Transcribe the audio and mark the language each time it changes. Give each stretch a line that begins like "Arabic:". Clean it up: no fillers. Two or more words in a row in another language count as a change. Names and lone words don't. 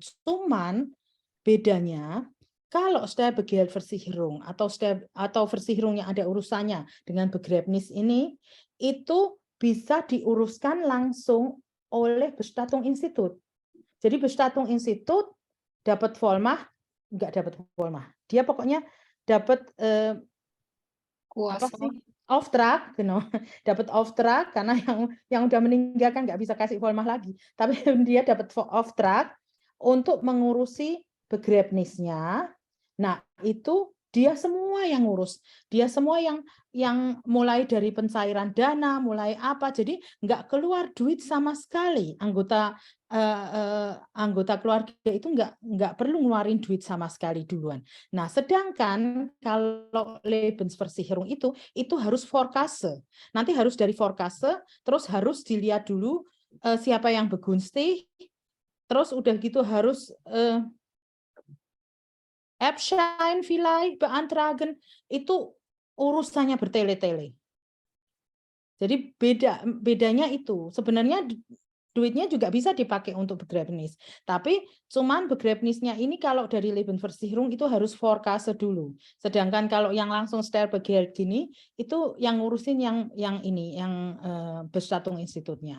Indonesian: Cuman bedanya kalau Sterbegeldversicherung atau Versicherung yang ada urusannya dengan Begräbnis ini, itu bisa diuruskan langsung oleh
German: Bestattung Institut.
Indonesian: Jadi
German: Bestattung Institut
Indonesian: dapat Vollmacht, nggak dapat Vollmacht. Dia pokoknya dapat Kuasa.
German: Auftrag, genau.
Indonesian: Dapat Auftrag, karena yang udah meninggal kan nggak bisa kasih Vollmacht lagi. Tapi dia dapat Auftrag untuk mengurusi Begräbnisnya. Nah, itu dia semua yang ngurus. Dia semua yang mulai dari pencairan dana, mulai apa. Jadi nggak keluar duit sama sekali. Anggota keluarga itu nggak perlu ngeluarin duit sama sekali duluan. Nah, sedangkan kalau Lebensversicherung itu harus Vorkasse. Nanti harus dari Vorkasse, terus harus dilihat dulu siapa yang begunstig, terus udah gitu harus
German: Erbschein vielleicht beantragen,
Indonesian: itu urusannya bertele-tele. Jadi bedanya itu sebenarnya duitnya juga bisa dipakai untuk begräbnis. Tapi cuman begräbnisnya ini kalau dari Lebensversicherung itu harus Vorkasse dulu. Sedangkan kalau yang langsung Sterbegeld gini itu yang ngurusin yang ini yang
German: Bestattung Institutnya.